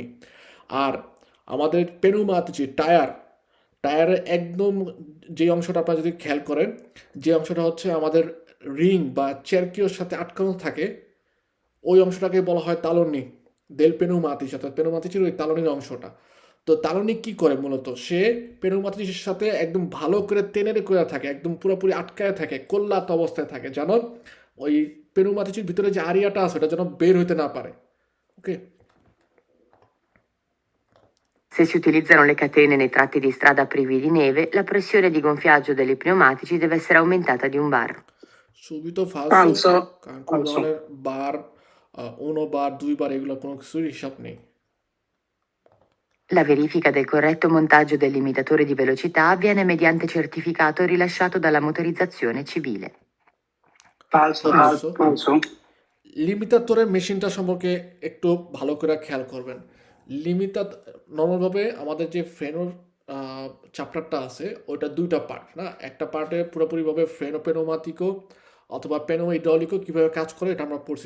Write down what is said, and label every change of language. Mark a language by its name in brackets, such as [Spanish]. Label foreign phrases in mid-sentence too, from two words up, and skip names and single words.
[Bangla] আর আমাদের পেনোমাতিচি টায়ার, টায়ারের একদম যে অংশটা আপনারা যদি খেয়াল করেন, যে অংশটা হচ্ছে আমাদের রিং বা চেরকিওর সাথে আটকানো থাকে, ওই অংশটাকে বলা হয় তালনি, [Italian] del pneumatici, [Bangla] অর্থাৎ পেনুমাতিসের ওই তালনির অংশটা। তো তালনি কি করে মূলত, সে পেনুমাতিসের সাথে একদম ভালো করে টেনে করে থাকে, একদম পুরোপুরি আটকায় থাকে, কল্যাত অবস্থায় থাকে, যেন ওই পেনুমাতিসের ভিতরে যে আরিয়াটা আছে, ওটা যেন বের হইতে না পারে। [English] ওকে। [Italian] Se si utilizzano le catene nei tratti di strada privi di neve, la pressione di gonfiaggio degli pneumatici deve essere aumentata di un bar. [Bangla] সুবিধা ফালসো, [Italian] Falso. [Bangla] কারণ কোনো [Italian] Falso. [Bangla] ধরনের বার, উনো বার, দুই বার, এগুলো কোনো কিছুর হিসাব নেই। [Italian] La verifica del corretto montaggio del limitatore di velocità avviene mediante certificato rilasciato dalla motorizzazione civile. Falso. Falso. Falso. [Bangla] লিমিটাতরের মেশিনটা সম্পর্কে একটু ভালো করে খেয়াল করবেন। লিমিটাত নর্মালভাবে আমাদের যে ফ্রেনোর চ্যাপ্টারটা আছে, ওইটা দুইটা পার্ট না, একটা পার্টে পুরোপুরিভাবে [Italian] freno pneumatico [Bangla] অথবা পেনো হাইড্রোলিকো কীভাবে কাজ করে এটা আমরা পড়ছি।